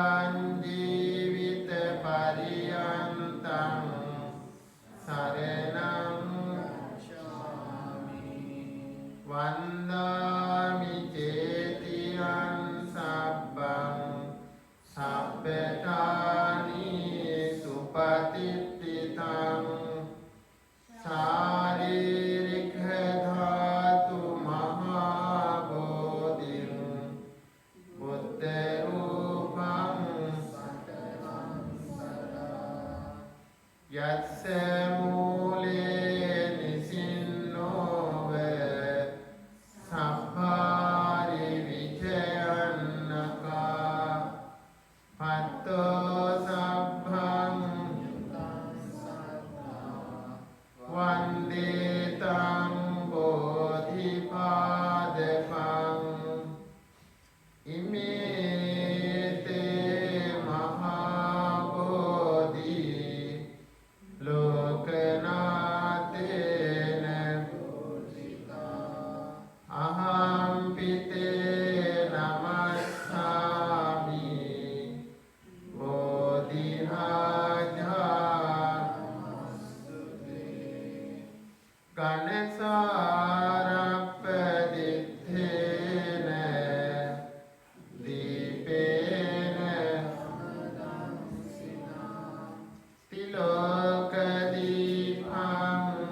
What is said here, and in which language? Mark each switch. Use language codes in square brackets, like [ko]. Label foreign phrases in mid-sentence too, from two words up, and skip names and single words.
[pi] ජීවිත පරියන්තං සරණං වන්දාමි චේතියං සබ්බං සබ්බතානි සුපතිට්ඨිතං ශාරීරික ධාතු මහා බෝධිං බුද්ධ රූපං යස්ස මූලේ නිසින්නෝව සම්භාරි විජයන්නකා පත්තෝ සබ්බං වන්දේ තං බෝධිපාදකං ඉමේතේ මහා බෝධි ලෝකනාතේන අහම්පිතේ නමස්සාමි බෝධිරාජා ගණසාරප්පදිත්තේන දීපේන තිලෝක දීපං